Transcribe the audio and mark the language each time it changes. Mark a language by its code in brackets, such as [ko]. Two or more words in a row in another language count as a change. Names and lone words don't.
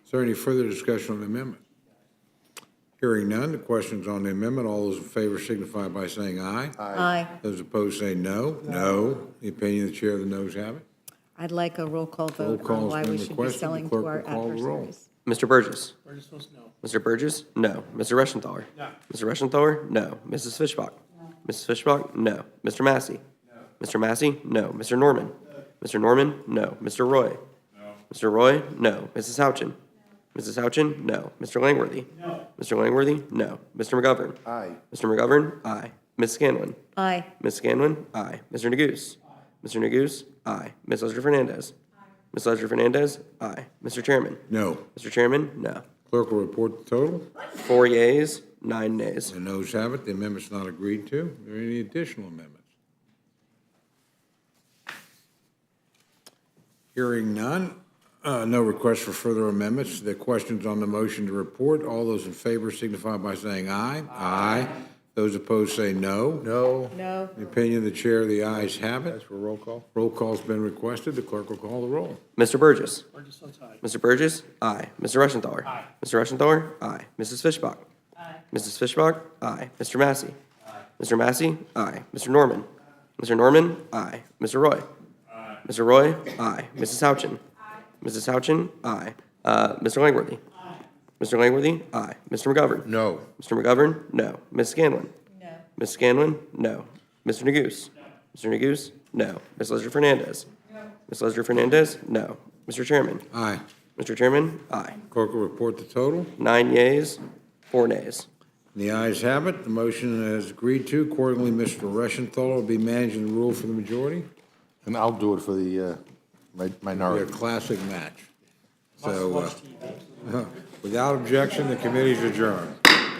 [en] Is there any further discussion on the amendment? Hearing none, the question's on the amendment. All those in favor signify by saying aye. Aye. Those opposed say no. No. The opinion of the chair, the noes have it. I'd like a roll call Roll vote call on has why been we should be requested. selling The clerk to our will call the roll. adversaries. Mr. Burgess. Burgess votes no. Mr. Burgess? No. Mr. Reschenthaler? No. Mr. Reschenthaler? No. Mrs. Fishbach? No. Mrs. Fishbach? No. Mr. Massey? No. Mr. Massey? No. Mr. Norman? No. Mr. Norman? No. Mr. Roy? No. Mr. Roy? No. Mrs. Houchin? Mrs. Houchin? No. Mr. Langworthy? No. Mr. Langworthy? No. Mr. McGovern? Aye. Mr. McGovern? Aye. Ms. Scanlon? Aye. Ms. Scanlon? Aye. Mr. Neguse? Mr. Neguse? Aye. Ms. Leslie Fernandez? Ms. Leslie Fernandez? Aye. Mr. Chairman? No. Mr. Chairman? No. Clerk will report the total. 4 yeas, 9 nays. The noes have it. The amendment's not agreed to. Are there any additional amendments? Hearing none, no request for further amendments. The question's on the motion to report. All those in favor signify by saying aye. Aye. Those opposed say no. No. No. The opinion of the chair, the ayes have it. That's for roll call. Roll call's been requested. The clerk will call the roll. Mr. Burgess? Burgess votes aye. Mr. Burgess? Aye. Mr. Reschenthaler? Aye. Mr. Reschenthaler? Aye. Mrs. Fishbach? Aye. Mrs. Fishbach? Aye. Mr. Massey? Aye. Mr. Massey? Aye. Mr. Norman? Mr. Norman? Aye. Mr. Roy? Aye. Mr. Roy? Aye. Mrs. Houchin? Aye. Mrs. Houchin? Aye. Mr. Langworthy? Aye. Mr. Langworthy? Aye. Mr. McGovern? No. Mr. McGovern? No. Ms. Scanlon? No. Ms. Scanlon? No. Mr. Neguse? No. Mr. Neguse? No. Ms. Leslie Fernandez? No. Ms. Leslie Fernandez? No. Mr. Chairman? Aye. Mr. Chairman? Aye. Clerk will report the total. 9 yeas, 4 nays. The ayes have it. The motion is agreed to. Accordingly, Mr. Reschenthaler will be managing the rule for the majority. And I'll do it for the Be a minority. classic match. So, without objection, the committee is adjourned.